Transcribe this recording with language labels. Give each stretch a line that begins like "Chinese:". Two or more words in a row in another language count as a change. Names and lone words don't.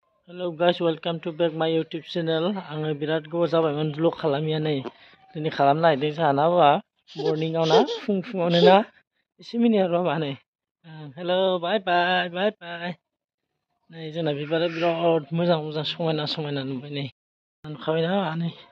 English: Hello guys, welcome to back my YouTube channel.
Bodo: आङो बिराद गोबाव जाबायमोन ब्लग खालामिया नै दिनै खालामनो नागिरदों जाहाना बा मर्निंआव ना फुङावनो ना एसे मिनिट र' नै
English: hello bye bye bye bye
Bodo: नै जोंना बिबारा बिराद मोजां मोजां समायना नुबाय नै नुखाबायना नै